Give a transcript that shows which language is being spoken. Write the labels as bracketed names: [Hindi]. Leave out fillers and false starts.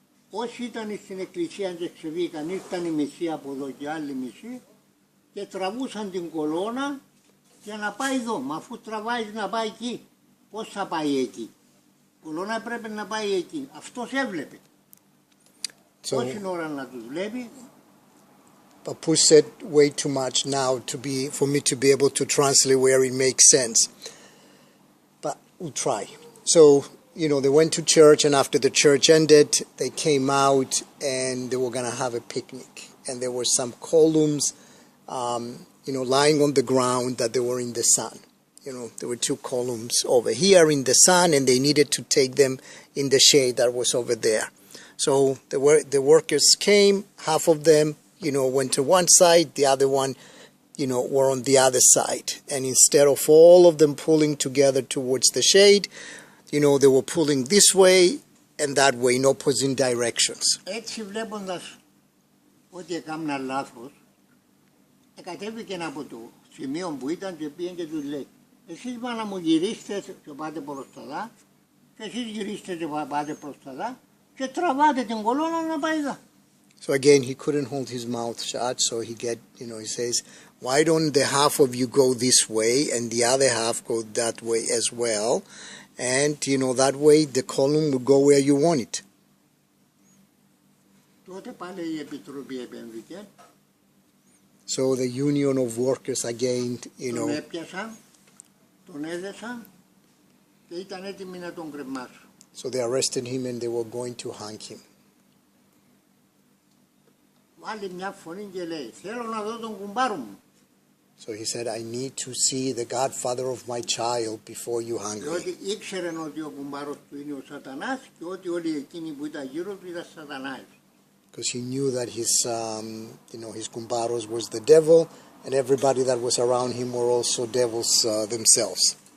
[Greek] Όσοι ήταν στην εκκλησία και ξεβήκαν, ήρθαν η μισή από εδώ και άλλη μισή και τραβούσαν την κολόνα για να πάει εδώ. Μα αφού τραβάει να πάει εκεί, πώς θα πάει εκεί? Η κολόνα πρέπει να πάει εκεί. Αυτός έβλεπε. Όση ώρα να τους βλέπει. [English] Papu said way too much now for me to be able to translate where it makes sense. But we'll try. So they went to church, and after the church ended, they came out and they were going to have a picnic. And there were some columns, lying on the ground that they were in the sun. There were two columns over here in the sun, and they needed to take them in the shade that was over there. So the workers came, half of them, went to one side, the other one, were on the other side. And instead of all of them pulling together towards the shade, they were pulling this way and that way in opposite directions. [Greek] Έτσι βλέποντας ότι έκανα λάθος, κατέβηκε από το σημείο που ήταν και πήγαινε και τους λέει, εσείς μάνα μου γυρίστε και πάτε προς τα δά, και εσείς γυρίστε και πάτε προς τα δά, και τραβάτε την κολόνα να πάει δά. [English] So again, he couldn't hold his mouth shut, so he says, why don't the half of you go this way and the other half go that way as well? And, that way the column will go where you want it. [Greek] Τότε πάλι η Επιτροπή επέμβηκε. [English] So the union of workers again, [Greek] Τον έπιασαν, τον έδεσαν και ήταν έτοιμοι να τον κρεμάσουν. [English] So they arrested him and they were going to hang him. [Greek] Βάλει μια φωνή και λέει, θέλω να δω τον κουμπάρο μου. [English] So he said, I need to see the godfather of my child before you hang me. [Greek] Διότι ήξερε ότι ο κουμπάρος του είναι ο Σατανάς και ότι όλοι εκείνοι που ήταν γύρω του ήταν Σατανάες. [English] Because he knew that his kumbaros was the devil, and everybody that was around him were also devils themselves.